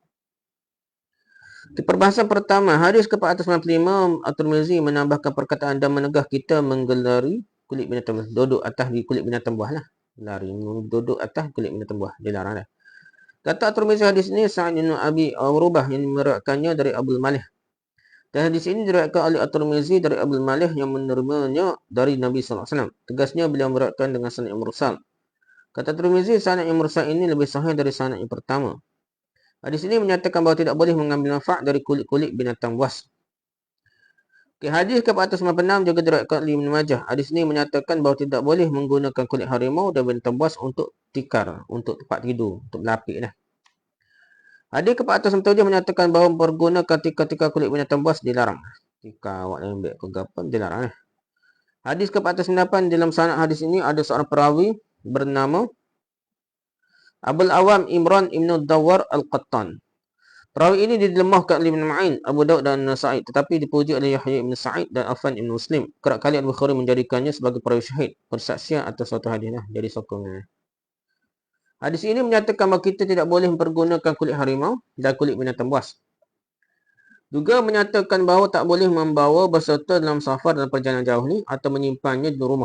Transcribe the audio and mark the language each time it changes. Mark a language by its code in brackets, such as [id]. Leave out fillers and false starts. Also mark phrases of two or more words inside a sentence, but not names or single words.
[ms] Di perbahasan pertama, hadis ke-495 At-Tirmizi menambahkan perkataan dan menegah kita menggelari kulit binatang, duduk atas kulit binatang buah lah. Lari, duduk atas kulit binatang buah, dilarang dah. Kata At-Tirmizi hadis ini Sa'id bin Abi Urubah yang meriwayatkannya dari Abdul Malih. Dan hadis ini diriwayatkan oleh At-Tirmizi dari Abdul Malih yang menerimanya dari Nabi [ar] صلى الله عليه وسلم. [ms] Tegasnya beliau meriwayatkan dengan sanad yang mursal. Kata Tirmizi, sanad yang mursal ini lebih sahih dari sanad yang pertama. Hadis ini menyatakan bahawa tidak boleh mengambil manfaat dari kulit-kulit binatang buas. Hadis ke-496 juga diriwayatkan oleh Ibnu Majah. Hadis ini menyatakan bahawa tidak boleh menggunakan kulit harimau dan binatang buas untuk tikar, untuk tempat tidur, untuk melapik dah. Hadis ke-497 menyatakan bahawa mempergunakan tikar-tikar kulit binatang buas dilarang. Tikar awak lembek ke gapan dilarang. Hadis ke-498 dalam sanad hadis ini ada seorang perawi bernama Abul Awam Imran Ibn Dawar Al-Qattan. Perawi ini dilemahkan oleh Ibn Ma'in, Abu Daud dan Nasa'i, tetapi dipuji oleh Yahya Ibn Sa'id dan Affan Ibn Muslim. Kerap kali Al-Bukhari menjadikannya sebagai perawi syahid, persaksian atas suatu hadis. Jadi sokongan. Hadis ini menyatakan bahawa kita tidak boleh mempergunakan kulit harimau dan kulit binatang buas. Juga menyatakan bahawa tak boleh membawa berserta dalam safar dalam perjalanan jauh ni atau menyimpannya di rumah.